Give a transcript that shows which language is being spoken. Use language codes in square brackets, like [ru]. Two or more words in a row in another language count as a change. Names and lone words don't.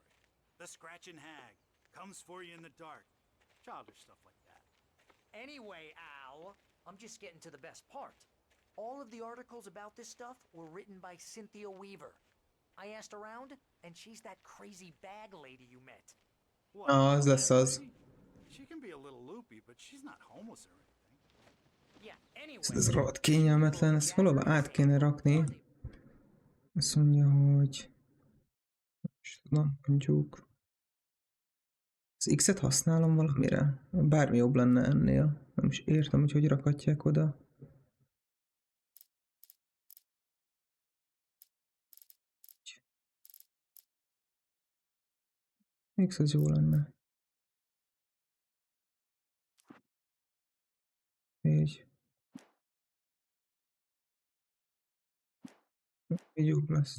[en] The Scratching Hag comes for you in the dark. Childish stuff like that. Anyway, Al, I'm just getting to the best part. All of the articles about this stuff were written by Cynthia Weaver. I asked around, and she's that crazy bag lady you met. What, [hu] Az [en] that [hu] lesz az. [en] lady? She can be a little loopy, but she's not homeless or anything. Yeah, anyway. [hu] Ez rohadt kényelmetlen, ezt valahol át kéne rakni. Azt mondja, hogy... És tudom, mondjuk... Az X-et használom valamire? Bármi jobb lenne ennél. Nem is értem, hogy rakatják oda. X az jó lenne. Így. Így jobb lesz.